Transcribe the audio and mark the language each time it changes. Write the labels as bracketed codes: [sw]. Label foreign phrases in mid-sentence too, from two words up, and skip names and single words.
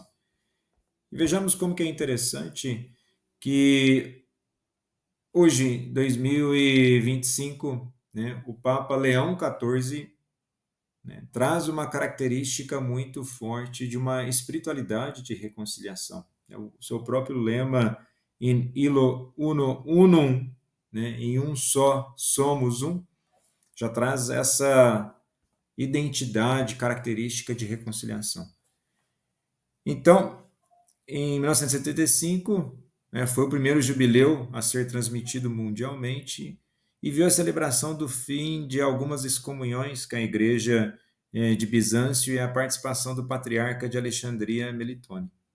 [pt] E vejamos como que é interessante que hoje, 2025, né, o Papa Leão XIV, né, traz uma característica muito forte de uma espiritualidade de reconciliação. O seu próprio lema, [la] in illo uno unum, [pt] né, em um só somos um, já traz essa identidade característica de reconciliação. Então, em 1975, né, foi o primeiro jubileu a ser transmitido mundialmente e viu a celebração do fim de algumas excomunhões com a Igreja de Bizâncio e a participação do patriarca de Alexandria, Melitone.